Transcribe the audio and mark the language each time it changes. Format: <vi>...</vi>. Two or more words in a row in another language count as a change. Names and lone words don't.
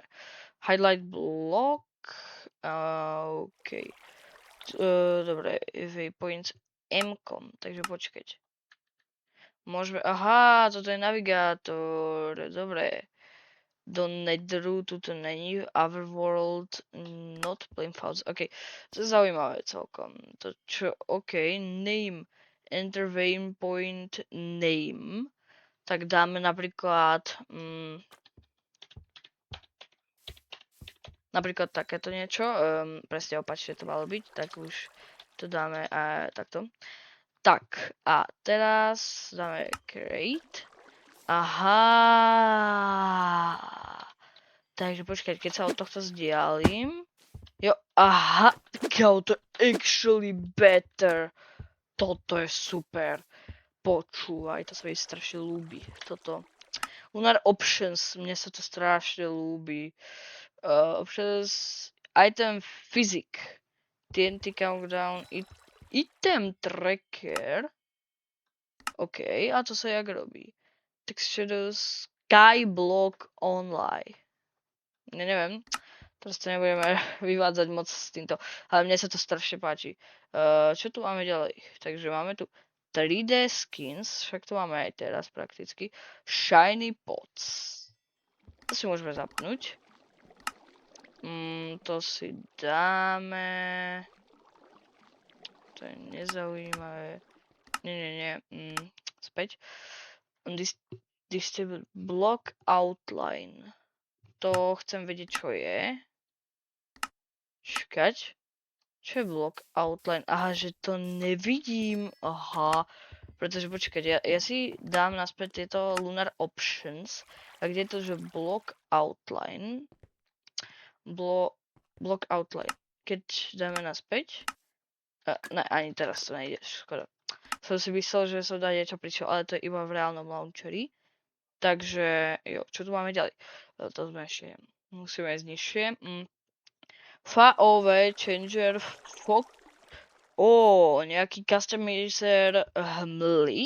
<en>Highlight Block, OK.</en> <sk>Dobre, Waypoints, M-kom, takže počkať. Môžeme, aha, toto je navigátor, dobre. Do Netheru, tuto není, Otherworld,</sk> <en>not Flame Files, ok.</en> <sk>To je zaujímavé celkom. To čo,</sk> <en>ok, name, enter waypoint name,</en> <sk>tak dáme napríklad, napríklad takéto niečo, presne opačne to malo byť, tak už To dáme takto. Tak, a teraz dáme create. Aha. Takže počkať, keď sa od tohto vzdialím. Jo, aha, kámo, to je</sk> <en>actually better.</en> <sk>Toto je super. Počúvaj, to sa mi strašne ľúbi. Toto. Lunar Options, mne sa to strašne ľúbi.</sk> <en>Options, item physic. TNT countdown, item tracker.</en> <sk>OK, a to sa jak robí?</sk> <en>Text shadows, skyblock online.</en> <sk>Neviem. Teraz to nebudeme vyvádzať moc s týmto, ale mne sa to strašne páči. Čo tu máme ďalej? Takže máme tu 3D skins, však to máme aj teraz prakticky.</sk> <en>Shiny pots.</en> <sk>To si môžeme zapnúť. To si dáme. To je nezaujímavé. Nie. Späť.</sk> <en>Disable block outline.</en> <sk>To chcem vedieť, čo je. Čakať. Čo je</sk> <en>block outline?</en> <sk>Aha, že to nevidím. Aha. Pretože počkať, ja si dám naspäť tieto Lunar Options. A kde je to, že</sk> <en>block outline? Block outline.</en> <sk>Keď dáme naspäť. Ne, ani teraz to nejde. Škoda. Som si myslel, že som dá niečo pričo, ale to je iba v reálnom launcheri. Takže, jo, čo tu máme ďalej? To sme ešte musíme ísť nižšie.</sk> <en>FAOV changer</en> <sk>nejaký customizer hmly.</sk>